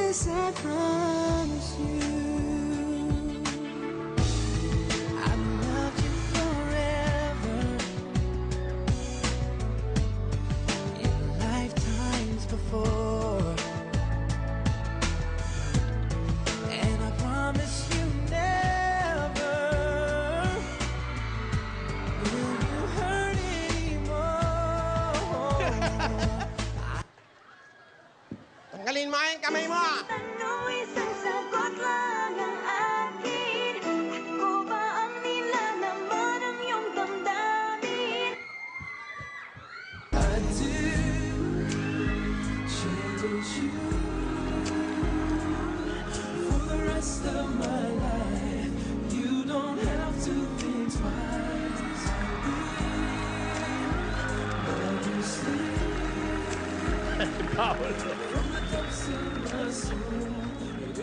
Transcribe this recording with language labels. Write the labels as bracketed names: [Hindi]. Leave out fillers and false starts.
[English] I promise you, I've loved you forever, in lifetimes before, and I promise you never will you hurt anymore. [Filipino] Tanggalin mo yung kamay mo. Ano isang sagot lang ang akin? Ako ba ang nilalaman ng iyong damdamin? [English] I do cherish you for the rest of my life. You don't have to think twice. Let me sleep from the depths of my soul.